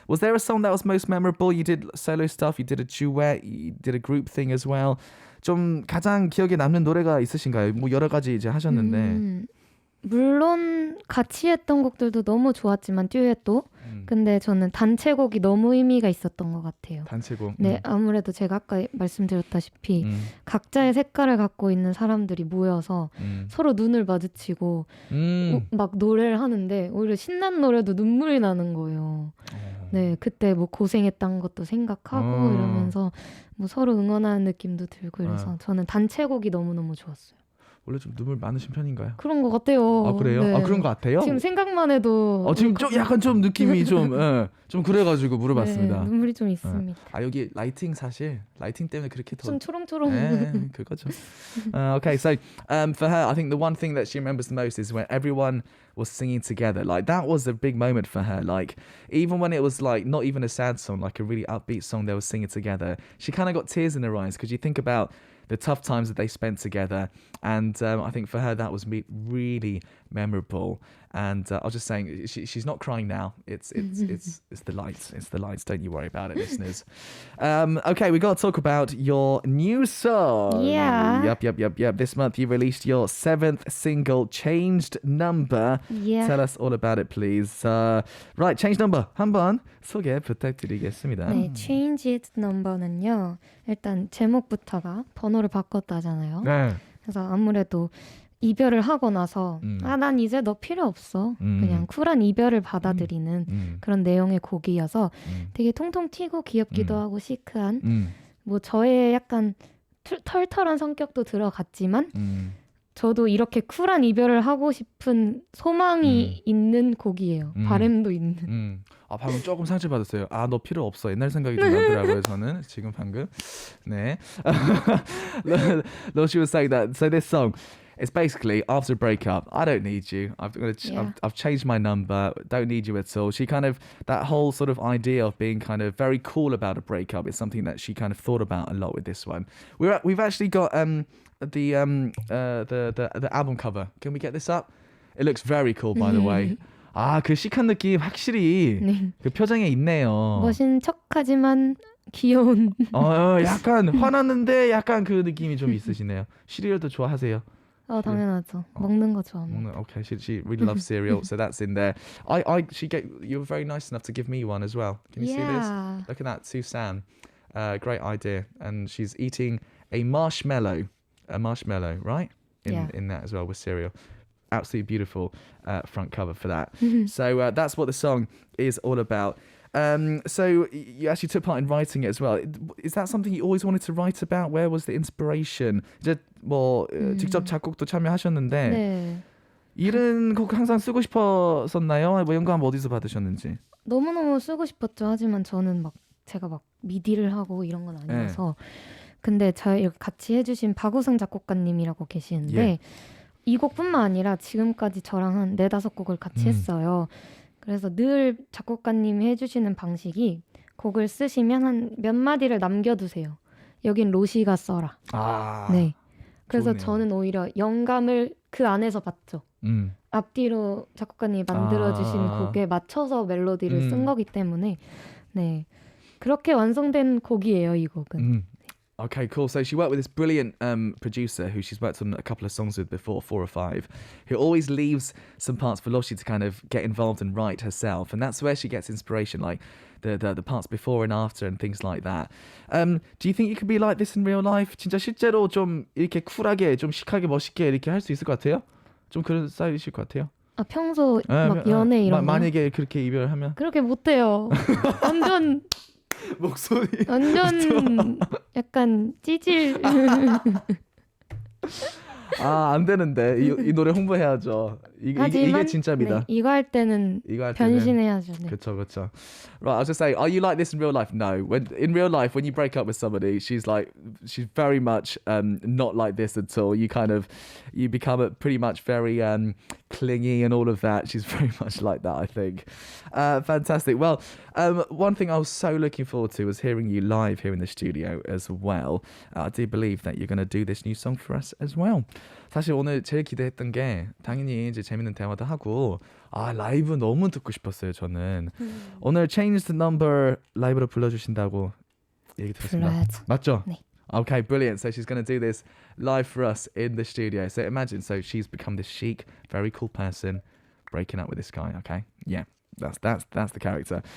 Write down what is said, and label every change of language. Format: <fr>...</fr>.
<en>Was there a song that was most memorable? You did solo stuff, you did a duet, you did a group thing as well.</en> <ko>좀 가장 기억에 남는 노래가 있으신가요? 뭐 여러 가지 이제 하셨는데. 물론 같이 했던 곡들도 너무 좋았지만 듀엣도 근데 저는 단체곡이 너무 의미가 있었던 것 같아요. 단체곡. 네, 아무래도 제가 아까 말씀드렸다시피 각자의 색깔을 갖고 있는 사람들이 모여서 서로 눈을 마주치고 막 노래를 하는데 오히려 신난 노래도 눈물이 나는 거예요. 네, 그때 뭐 고생했던 것도 생각하고 이러면서 뭐 서로 응원하는 느낌도 들고 이래서 저는 단체곡이 너무너무 좋았어요. 원래 좀 눈물 많으신 편인가요? 그런 것 같아요. 아 그래요? 네. 그런 것 같아요? 지금 생각만 해도 지금 좀 약간 좀 느낌이 좀 그래가지고 물어봤습니다. 네, 눈물이 좀 있습니다. 여기 라이팅 때문에 그렇게 더 좀 초롱초롱. 그거죠.</ko> <en>Okay, so for her, I think the one thing that she remembers the most is when everyone was singing together. Like that was a big moment for her. Like even when it was like not even a sad song, like a really upbeat song, they were singing together. She kind of got tears in her eyes because you think about the tough times that they spent together, and I think for her that was really memorable. And I was just saying, she's not crying now. It's the lights. It's the lights. Don't you worry about it, listeners. Okay, we got to talk about your new song. Yeah. Yep. This month you released your 7th single, Changed Number. Yeah. Tell us all about it, please. Right, Changed Number.</en> <ko>한번 소개 부탁드리겠습니다. 네, Changed Number는요. 일단 제목부터가 번호를 바꿨다잖아요. 네. 그래서 아무래도 이별을 하고 나서 난 이제 너 필요 없어. 그냥 쿨한 이별을 받아들이는 그런 내용의 곡이어서 되게 통통 튀고 귀엽기도 하고 시크한 뭐 저의 약간 털털한 성격도 들어갔지만 저도 이렇게 쿨한 이별을 하고 싶은 소망이 있는 곡이에요. 바람도 있는. 방금 조금 상처받았어요. 너 필요 없어. 옛날 생각이 좀 나더라고요. 저는 지금 방금. 네.</ko> <en>She was saying that. So this song, it's basically after a breakup. I don't need you. I've changed my number. Don't need you at all. She kind of that whole sort of idea of being kind of very cool about a breakup is something that she kind of thought about a lot with this one. We've actually got the album cover. Can we get this up? It looks very cool, by the way.</en> <ko>그 시크한 느낌 확실히 그 표정에 있네요. 멋진 척하지만 귀여운. 약간 화났는데 약간 그 느낌이 좀 있으시네요. 시리얼도 좋아하세요? 당연하죠. 먹는 거 좋아합니다.</ko> <en>Okay, she really loves cereal, so that's in there. You were very nice enough to give me one as well. Can you see this? Look at that, Susan. Great idea. And she's eating a marshmallow, right? in that as well with Serial. Absolutely beautiful front cover for that. So that's what the song is all about. So you actually took part in writing it as well. Is that something you always wanted to write about? Where was the inspiration?</en> <ko>이제 뭐 직접 작곡도 참여하셨는데 네. 이런 곡 항상 쓰고 싶었었나요? 뭐 영감 어디서 받으셨는지? 너무너무 쓰고 싶었죠. 하지만 저는 제가 미디를 하고 이런 건 아니어서. 근데 저희 같이 해주신 박우승 작곡가님이라고 계시는데 이 곡뿐만 아니라 지금까지 저랑 한 4-5곡을 같이 했어요. 그래서 늘 작곡가님이 해주시는 방식이 곡을 쓰시면 한 몇 마디를 남겨두세요. 여긴 로시가 써라. 네. 그래서 좋네요. 저는 오히려 영감을 그 안에서 받죠. 앞뒤로 작곡가님이 만들어주신 곡에 맞춰서 멜로디를 쓴 거기 때문에 네 그렇게 완성된 곡이에요, 이 곡은.</ko> <en>Okay, cool. So she worked with this brilliant producer who she's worked on a couple of songs with before, 4 or 5, who always leaves some parts for Loshi to kind of get involved and write herself. And that's where she gets inspiration, like the parts before and after and things like that. Do you think you could be like this in real life?</en> <ko>진짜 실제로 좀 이렇게 쿨하게, 좀 시크하게, 멋있게 이렇게 할 수 있을 것 같아요? 좀 그런 스타일이실 것 같아요? 평소 막 연애 이런 거? 만약에 그렇게 이별하면? 그렇게 못해요. 완전... 목소리 완전 약간 찌질. 안 되는데 이 노래 홍보해야죠. 이게 진짜입니다. 네, 이거 할 때는 변신해야죠. 네. 그렇죠.</ko> <en>Right, I was just saying, are you like this in real life? No. In real life, when you break up with somebody, she's very much not like this at all. You become pretty much very clingy and all of that. She's very much like that, I think. Fantastic. Well, one thing I was so looking forward to was hearing you live here in the studio as well. I do believe that you're going to do this new song for us as well.</en> <ko>사실 오늘 제일 기대했던 게 당연히 이제 재밌는 대화도 하고 라이브 너무 듣고 싶었어요, 저는. 오늘 Change the Number 라이브로 불러주신다고 얘기 들었습니다. 불러야죠. 맞죠? 네.</ko> <en>Okay, brilliant. So she's going to do this live for us in the studio. So imagine, she's become this chic, very cool person, breaking up with this guy, okay? Yeah, that's the character.</en>